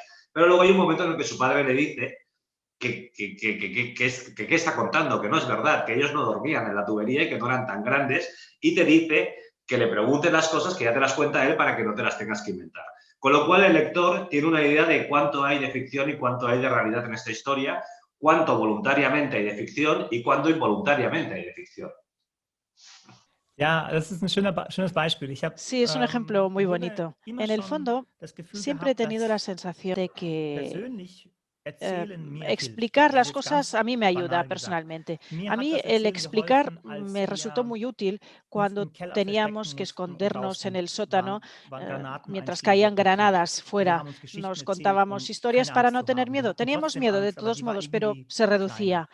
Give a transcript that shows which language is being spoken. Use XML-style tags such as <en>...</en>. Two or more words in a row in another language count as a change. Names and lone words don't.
<es>Pero luego hay un momento en el que su padre le dice que está contando, que no es verdad, que ellos no dormían en la tubería y que no eran tan grandes, y te dice que le pregunten las cosas, que ya te las cuenta él para que no te las tengas que inventar. Con lo cual el lector tiene una idea de cuánto hay de ficción y cuánto hay de realidad en esta historia, cuánto voluntariamente hay de ficción y cuánto involuntariamente hay de ficción.</es> <de>Ja, das ist ein schönes Beispiel.</de> <es>Sí, es un ejemplo muy</es> <de>im Grunde</de> <es>bonito.</es> <de>immer</de> <es>En el</es> <de>schon</de> <es>fondo,</es> <de>das Gefühl</de> <es>siempre he</es> <de>gehabt,</de> <es>tenido la</es> <de>dass</de> <es>sensación de que</es> <de>persönlich</de> <es>explicar las cosas a mí me ayuda personalmente. A mí el explicar me resultó muy útil cuando teníamos que escondernos en el sótano mientras caían granadas fuera. Nos contábamos historias para no tener miedo. Teníamos miedo de todos modos, pero se reducía.</es>